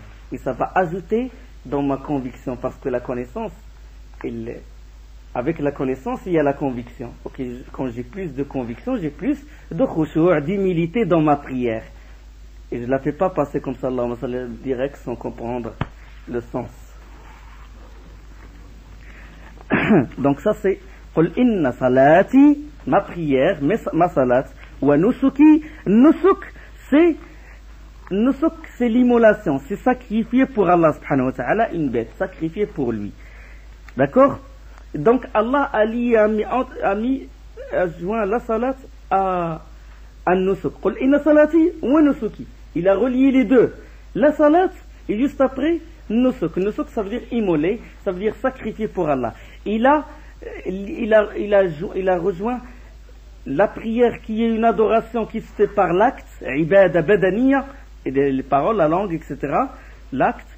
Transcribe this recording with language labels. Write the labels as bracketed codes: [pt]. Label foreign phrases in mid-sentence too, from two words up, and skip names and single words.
[fr] Et ça va ajouter dans ma conviction, parce que la connaissance, avec la connaissance, il y a la conviction. Okay, quand j'ai plus de conviction, j'ai plus de khushu', d'humilité dans ma prière. Et je ne la fais pas passer comme ça, [ar] اللهم صل [fr] direct, sans comprendre le sens. Donc ça c'est [ar] قل إن صلاتي, [fr] ma prière, ma salat, [ar] ونسكي, [fr] nusuk c'est l'immolation, c'est sacrifier pour Allah [ar] سبحانه وتعالى [fr] une bête, sacrifier pour lui. D'accord? Donc Allah a joint la salat à nusuk. [ar] قل إن صلاتي ونسكي. [fr] Il a relié les deux. La salat et juste après nusuk. Nusuk ça veut dire immoler, ça veut dire sacrifier pour Allah. Il a rejoint la prière qui est une adoration qui se fait par l'acte, [ar] عبادة بدنية, [fr] et les paroles, la langue, etc.